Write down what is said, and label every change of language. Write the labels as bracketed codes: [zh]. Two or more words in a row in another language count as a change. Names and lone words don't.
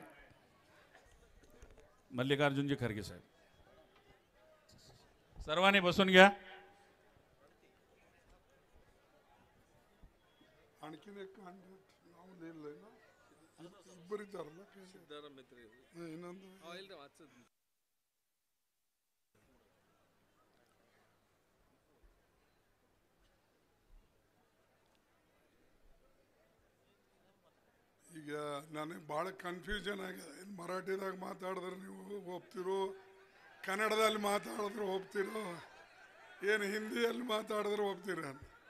[mr] मल्लिकार्जुनजी खरगे साहेब, सर्वांनी बसून घ्या. आणखीन एक नाव लिहिलंय ना, बरीच झालं सिद्धाराम मेहत्रे [kn] ಈಗ ನನಗೆ ಭಾಳ ಕನ್ಫ್ಯೂಷನ್ ಆಗಿದೆ. ಮರಾಠಿದಾಗ ಮಾತಾಡಿದ್ರೆ ನೀವು ಒಪ್ತಿರೋ, ಕನ್ನಡದಲ್ಲಿ ಮಾತಾಡಿದ್ರೆ ಒಪ್ತಿರೋ, ಏನು ಹಿಂದಿಯಲ್ಲಿ ಮಾತಾಡಿದ್ರೆ ಒಪ್ತೀರ ಅಂತ.